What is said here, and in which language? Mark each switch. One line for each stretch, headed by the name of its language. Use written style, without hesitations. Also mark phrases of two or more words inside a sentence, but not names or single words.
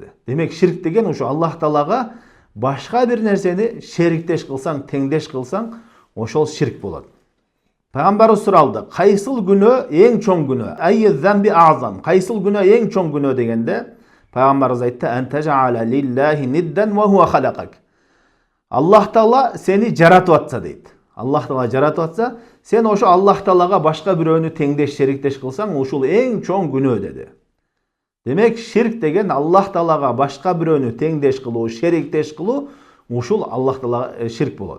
Kyrgyz: Демек ширк деген ушу Аллах Таалага башка бир нерсени шериктеш кылсаң, теңдеш кылсаң, ошол ширк болот. Пайгамбарыбыз суралды: кайсыл күнөө эң чоң күнөө?
Arabic: أي الذنب أعظم.
Kyrgyz: Кайсыл күнөө эң чоң күнөө дегенде, Пайгамбарыбыз айтты:
Arabic: أن تجعل لله ندا وهو خلقك.
Kyrgyz: Аллах Таала сени жаратып атса дейт. Аллах Таала жаратып атса, сен ошо Аллах Таалага башка бирөөнү теңдеш, шериктеш кылсаң, ушул эң чоң күнөө деди. Демек ширк деген Аллах Таалага башка бирөөнү теңдеш кылуу, шериктеш кылуу, ушул Аллах Таалага ширк болот.